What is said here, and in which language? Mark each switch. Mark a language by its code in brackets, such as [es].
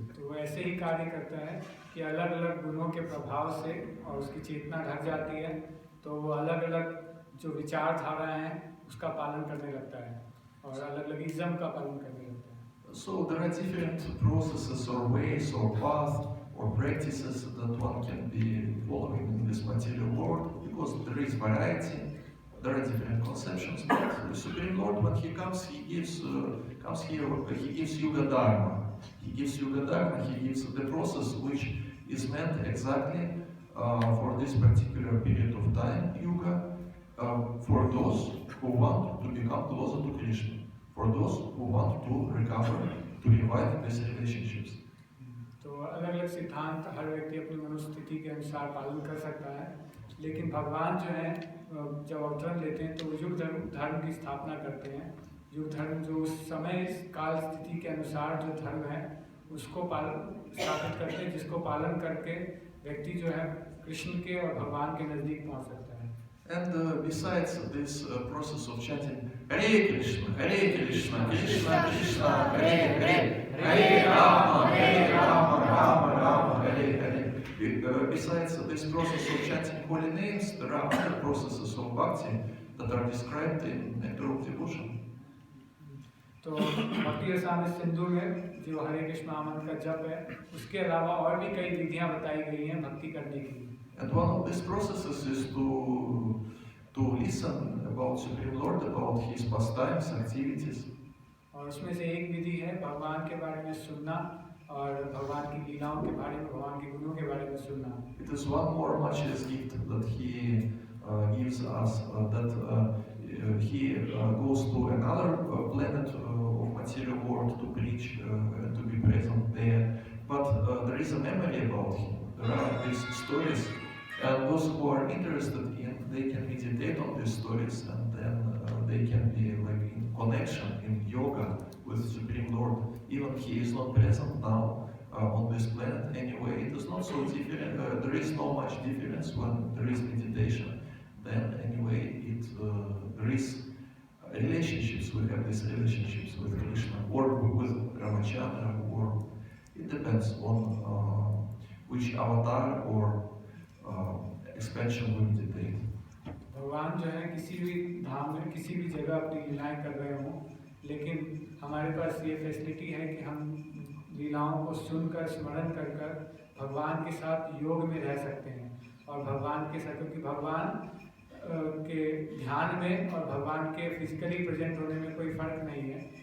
[hi] तो वो ऐसे ही कार्य करता है कि अलग अलग गुणों के प्रभाव से और उसकी चेतना ढक जाती है, तो वो अलग अलग जो विचारधारा हैं उसका पालन करने लगता है और अलग अलग इज्म का पालन करने लगता है। [en] So there are different processes or ways or paths or practices that one can be following in this material world, because there is variety, there are different conceptions. But the Supreme Lord, when He comes, He gives He gives Yuga Dharma. He gives Yuga Dharma. He gives the process which is meant exactly for this particular period of time, Yuga, for those who want to become closer to Krishna, for those who want to recover, to revive these relationships. [hi] तो अलग अलग सिद्धांत हर व्यक्ति अपनी मनोस्थिति के अनुसार पालन कर सकता है, लेकिन भगवान जो है जब अवतरण लेते हैं तो वो युग धर्म की स्थापना करते हैं। युग धर्म जो उस समय काल स्थिति के अनुसार जो धर्म है उसको स्थापित करते हैं, जिसको पालन करके व्यक्ति जो है कृष्ण के और भगवान के नजदीक पहुंच सकता है। [en] And besides this process of chanting Hare Krishna, Krishna Krishna, Hare Hare, Hare Rama, Rama Rama, Hare Hare. Besides this process of chanting holy names, there are other processes of bhakti that are described in Nectar of Devotion. [hi] तो भक्ति रसामृत सिंधु में जो हरे कृष्ण महामंत्र का जप है, उसके अलावा और भी कई विधियां बताई गई हैं भक्ति करने की। [en] And one of these processes is to listen about Supreme Lord, about His pastimes, activities. [hi] और उसमें से एक विधि है भगवान के बारे में सुनना और भगवान की लीलाओं के बारे में, भगवान के गुणों के बारे में सुनना। [en] It is one more matchless gift that He gives us, that He goes to another planet of material world to preach and to be present there. But there is a memory about Him. There are these stories, and those who are interested in, they can meditate on these stories, and then they can be like in connection, in yoga with Supreme Lord. Even He is not present now on this planet anyway. It is not so different. There is no much difference when there is meditation. Then anyway, there is relationships. We have these relationships with Krishna or with Ramachandra, or it depends on which avatar or expansion we meditate. [hi] भगवान जो है किसी भी धाम में किसी भी जगह अपनी लीलाएं कर रहे हों, लेकिन हमारे पास ये फैसिलिटी है कि हम लीलाओं को सुनकर स्मरण कर कर भगवान के साथ योग में रह सकते हैं। और भगवान के साथ, क्योंकि भगवान के ध्यान में और भगवान के [en] physically present [hi] होने में कोई फर्क नहीं है।